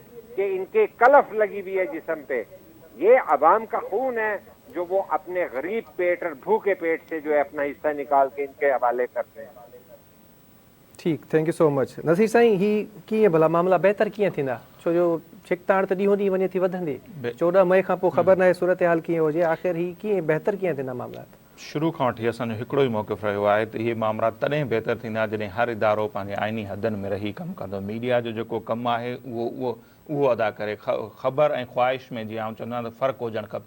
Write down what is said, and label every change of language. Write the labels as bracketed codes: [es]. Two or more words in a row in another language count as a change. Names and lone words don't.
[ur] کہ ان کے کلف لگی ہوئی ہے جسم پہ. یہ عوام کا خون ہے جو وہ اپنے غریب پیٹ اور بھوکے پیٹ سے جو ہے اپنا حصہ نکال کے ان کے حوالے کرتے ہیں. [sd] ٹھیک, [en] thank you so much. [sd] نصیر سائیں ہی کیئں بھلا معاملہ بہتر کیئں تھیندا, چھو جو چھکتاڑ تو ॾींहों ॾींहुं वञे थी वधंदी, 14 मई खां पोइ ख़बर नाहे सूरत हाल कीअं हुजे, आख़िर ही कीअं बहितर कीअं थींदा मामलात? शुरू खां वठी असांजो हिकिड़ो ई मौक़िफ़ रहियो आहे त इहे मामला तॾहिं बहितर थींदा जॾहिं हर इदारो पंहिंजे आइनी हदनि में रही कमु कंदो. मीडिया जो जेको कमु आहे उहो अदा करे. ख़बर ऐं ख़्वाहिश में जीअं आउं चवंदो आहियां त फ़र्क़ु हुजणु खपे.